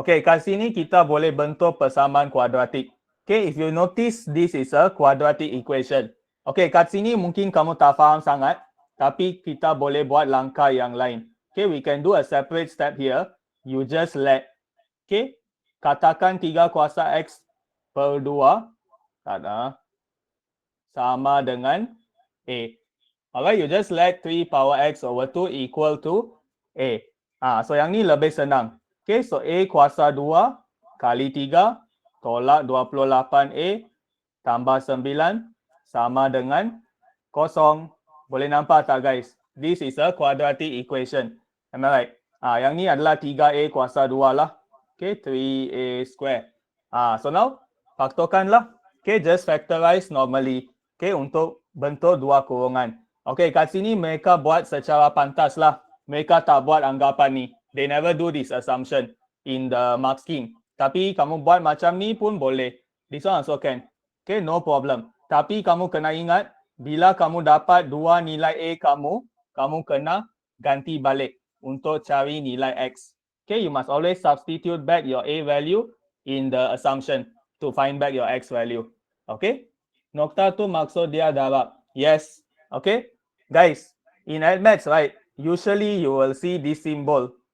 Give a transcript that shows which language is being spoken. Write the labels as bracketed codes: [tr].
[ms] Okay, kat sini kita boleh bentuk persamaan kuadratik. [en] Okay, if you notice, this is a quadratic equation. [ms] Okay, kat sini mungkin kamu tak faham sangat, tapi kita boleh buat langkah yang lain. [en] Okay, we can do a separate step here. You just let, okay, [ms] katakan 3 kuasa x per 2 sama dengan A. [en] Alright, you just let 3 power x over 2 equal to A. [ms] So yang ni lebih senang. Okay, so A kuasa 2 kali 3 tolak 28A tambah 9 sama dengan 0. Boleh nampak tak guys? [en] This is a quadratic equation. Am I right? [ms] Yang ni adalah 3A kuasa 2 lah. [en] Okay, 3A square. So now, [ms] faktorkanlah. [en] Okay, just factorize normally. Okay, [ms] untuk bentuk dua kurungan. Okay, kat sini mereka buat secara pantas lah. Mereka tak buat anggapan ni. [en] They never do this assumption in the mark scheme. [ms] Tapi kamu buat macam ni pun boleh. [en] This one also can. Okay, no problem. [ms] Tapi kamu kena ingat, bila kamu dapat dua nilai A kamu kena ganti balik untuk cari nilai X. [en] Okay, you must always substitute back your A value in the assumption to find back your X value. [ms] Okay? Nokta tu maksud dia darab. Yes. Okay? [en] Guys, in Admaths, right, usually you will see this symbol.